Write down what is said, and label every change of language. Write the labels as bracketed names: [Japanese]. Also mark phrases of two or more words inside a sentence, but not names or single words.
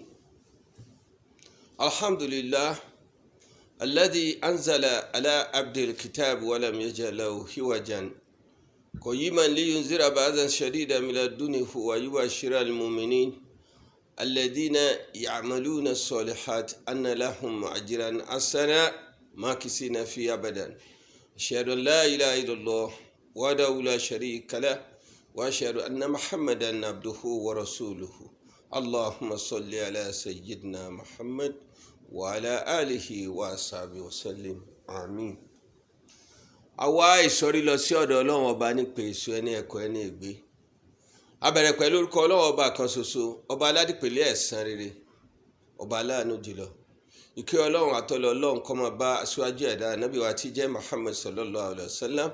[Arabic] الحمد لله الذي أنزل على عبد الكتاب ولم يجعل له عوجا قيما لينذر بأسا شديدا من لدنه ويبشر المؤمنين الذين يعملون الصالحات أن لهم أجرا حسنا ماكثين فيه أبدا. أشهد أن لا إله إلا الله وحده لا شريك له وأشهد أن محمدا عبده ورسوله. اللهم صل على سيدنا محمد وعلى آله وصحبه وسلم آمين. [Yoruba] àwa ìsọ̀rí lọ sí ọ̀dọ̀ Ọlọ́run ọba nípa èso ẹni ẹ̀kọ́ ẹni ègbé. A bẹ̀rẹ̀ pẹ̀lú orúkọ Ọlọ́run ọba kan ṣoṣo, ọba aládìpẹ̀lẹ̀ ẹ̀san rere, ọba aláàánú jùlọ. Ìkẹ́ Ọlọ́run àtọlọ Ọlọ́run kó máa bá aṣáájú ẹ̀dá ànábì wa tí jẹ́ Muhammad [Arabic] صلى الله عليه وسلم.